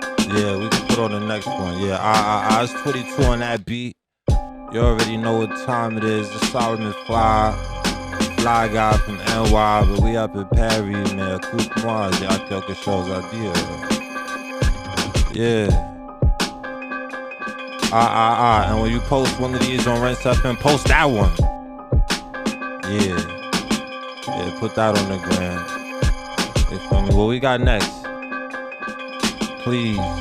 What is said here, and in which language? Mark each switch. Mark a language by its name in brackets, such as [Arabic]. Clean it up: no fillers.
[English] Yeah, we can put on the next one. Yeah, I was 22 on that beat. You already know what time it is. The Salomon Fly guy from NY, but we up in Paris, man. [French] Écoute-moi, j'ai quelque chose à dire. [English] Yeah. And when you post one of these on Rinse FM, post that one. Yeah. Yeah, put that on the gram. You feel me? What we got next? Please.